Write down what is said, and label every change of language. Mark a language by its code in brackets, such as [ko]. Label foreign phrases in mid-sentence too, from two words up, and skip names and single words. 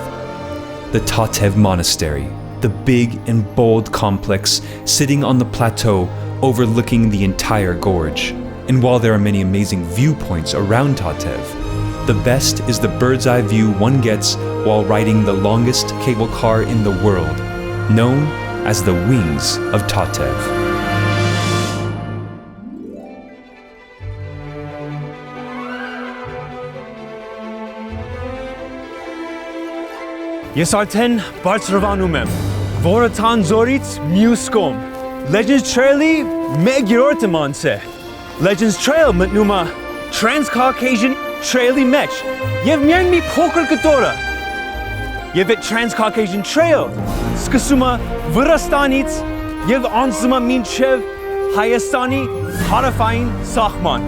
[en] The Tatev Monastery, the big and bold complex sitting on the plateau overlooking the entire gorge. And while there are many amazing viewpoints around Tatev, the best is the bird's eye view one gets while riding the longest cable car in the world, known as the Wings of Tatev. [hy] Ես արդեն բարձրվանում եմ, Voratan ձորից մյուս կողմ։ Legends Trail-ի 1/3 եմ անցել։ Legends Trail մտնում է Trans-Caucasian Trail-ի մեջ եւ միայն մի փոքր կտորը։ Եվ այդ Trans-Caucasian Trail սկսում է Վրաստանից եւ անցնում է մինչեւ Հայաստանի հարավային սահման։